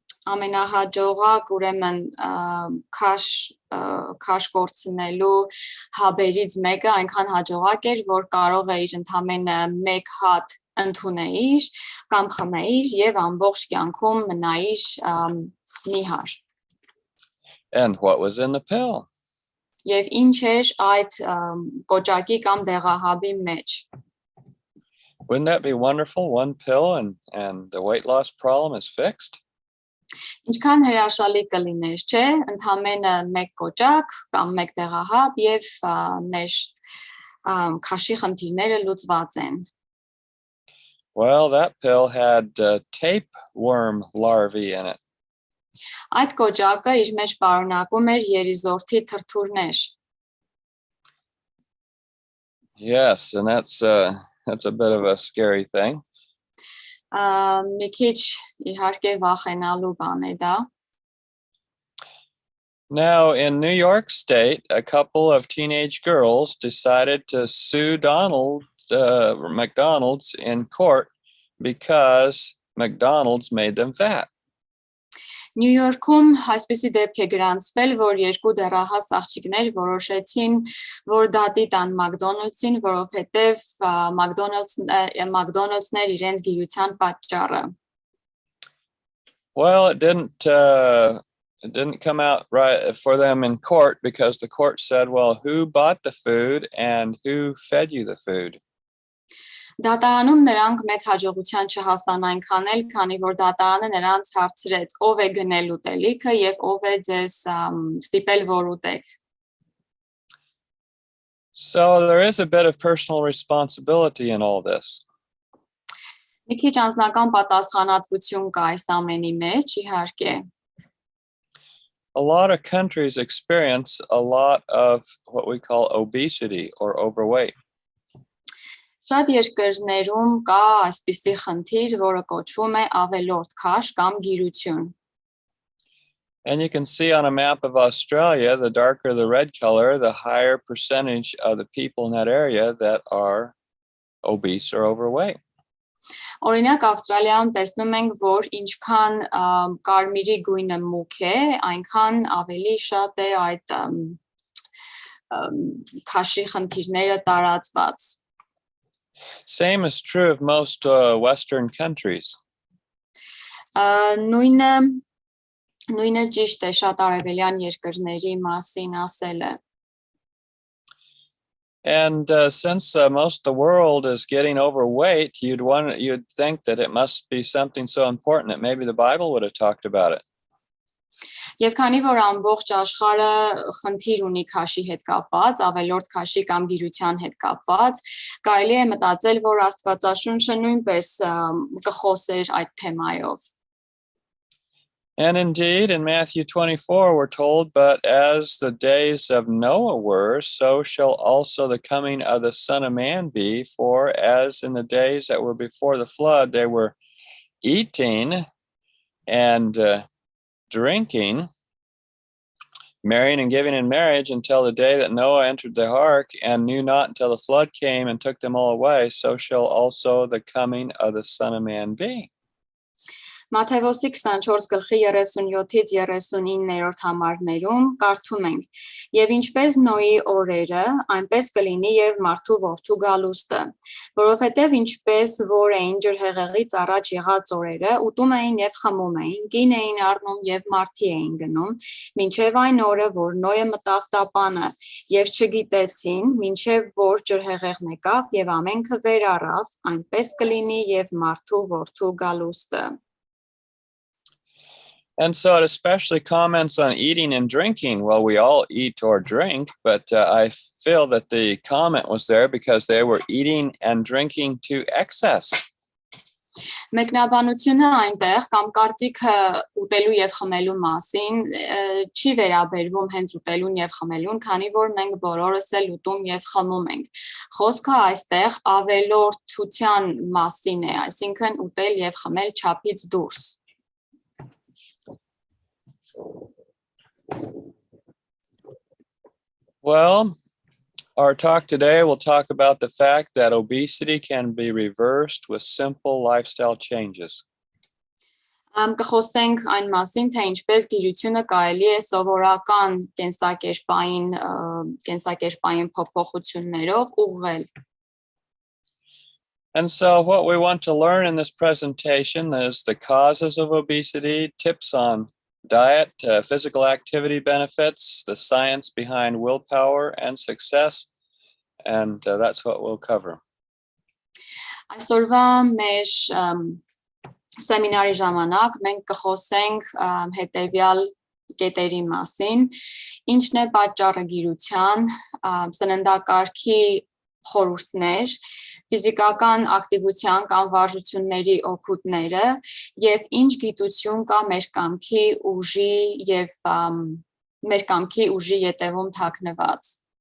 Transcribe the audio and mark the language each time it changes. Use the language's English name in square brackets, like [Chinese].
[Armenian] Ամենահաջողակ ուրեմն քաշ կորցնելու հաբերից մեկը այնքան հաջողակ էր, որ կարող էիր ընդամենը մեկ հատ ընդունեիր կամ խմեիր եւ ամբողջ կյանքում մնայիր նիհար։ [English] And what was in the pill? [Armenian] Եվ ինչ էր այդ կոճակի կամ դեղահաբի մեջ։ [English] Wouldn't that be wonderful? One pill and the weight loss problem is fixed? [Armenian] Ինչքան հրաշալի կլիներ, չէ՞, ընդամենը մեկ կոճակ կամ մեկ դեղահաբ եւ մեր քաշի խնդիրները լուծված են։ [English] Well, that pill had tapeworm larvae in it. [Armenian] Այդ կոճակը իր մեջ պարունակում էր երիզորդի թրթուրներ։ [English] Yes, and that's a bit of a scary thing. [Armenian] Մի քիչ իհարկե վախենալու բան է դա։ [English] Now, in New York State, a couple of teenage girls decided to sue McDonald's in court because McDonald's made them fat. [Armenian] Նյու Յորքում այսպիսի դեպք է գրանցվել, որ երկու դեռահաս աղջիկներ որոշեցին, որ դատի տան McDonald's-ին, որովհետև McDonald's-ներ իրենց գիրության պատճառը։ [English] Well, it didn't come out right for them in court because the court said, well, who bought the food and who fed you the food? [Armenian] Դատարանում նրանք մեծ հաջողության չհասան այնքան էլ, քանի որ դատարանը նրանց հարցրեց, ով է գնել ուտելիքը եւ ով է ձեզ ստիպել որ ուտեք։ [English] So there is a bit of personal responsibility in all this. [Armenian] Մի քիչ անձնական պատասխանատվություն կա այս ամենի մեջ, իհարկե։ [English] A lot of countries experience a lot of what we call obesity or overweight. [Armenian] Շատ երկրներում կա այսպիսի խնդիր, որը կոչվում է ավելորդ քաշ կամ գիրություն։ [English] And you can see on a map of Australia, the darker the red color, the higher percentage of the people in that area that are obese or overweight. [Armenian] Օրինակ Ավստրալիայում տեսնում ենք, որ ինչքան կարմիրի գույնը մուգ է, այնքան ավելի շատ է այդ քաշի խնդիրները տարածված։ [English] Same is true of most Western countries. [Armenian] Նույնը ճիշտ է շատ արևելյան երկրների մասին ասելը։ [English] And since most of the world is getting overweight, you'd think that it must be something so important that maybe the Bible would have talked about it. [Armenian] Եվ քանի որ ամբողջ աշխարհը խնդիր ունի քաշի հետ կապված, ավելորդ քաշի կամ գիրության հետ կապված, կարելի է մտածել, որ Աստվածաշունչը նույնպես կխոսեր այդ թեմայով։ [English] And indeed, in Matthew 24, we're told, but as the days of Noah were, so shall also the coming of the Son of Man be. For as in the days that were before the flood, they were eating and drinking, marrying and giving in marriage until the day that Noah entered the ark and knew not until the flood came and took them all away, so shall also the coming of the Son of Man be. [Armenian] Մատթեոս 24:37-ից 39-րդ համարներում կարդում ենք. Եվ ինչպես Նոյի օրերը, այնպես կլինի եւ մարդու որդու գալուստը, որովհետեւ ինչպես որ էին ջրհեղեղից առաջ եղած օրերը, ուտում էին եւ խմում էին, գին էին առնում եւ մարտի էին գնում, մինչեւ այն օրը, որ Նոյը մտավ տապանը, եւ չգիտեցին, մինչեւ որ ջրհեղեղն եկավ եւ ամենքը վեր առավ, այնպես կլինի եւ մարդու որդու գալուստը։ [English] And so it especially comments on eating and drinking. Well, we all eat or drink, but I feel that the comment was there because they were eating and drinking to excess. [Armenian] Մեկնաբանությունը այնտեղ կամ կարծիքը ուտելու եւ խմելու մասին չի վերաբերվում հենց ուտելուն եւ խմելուն, քանի որ մենք բոլորս էլ ուտում եւ խմում ենք։ Խոսքը այստեղ ավելորդության մասին է, այսինքն ուտել եւ խմել չափից դուրս։ [English] Well, our talk today will talk about the fact that obesity can be reversed with simple lifestyle changes. [Armenian] Կխոսենք այն մասին, թե ինչպես գիրությունը կարելի է սովորական կենսակերպային փոփոխություններով ուղղել։ [English] And so what we want to learn in this presentation is the causes of obesity, tips on diet, physical activity benefits, the science behind willpower and success, and that's what we'll cover. [Armenian] Այսօրվա մեր սեմինարի ժամանակ մենք կխոսենք հետևյալ կետերի մասին, ինչն է պատճառը գիրության, սննդակարգի խորհուրդներ, ֆիզիկական ակտիվության կամ վարժությունների օգուտները եւ ինչ գիտություն կա մեր կամքի ուժի ետևում թաքնված։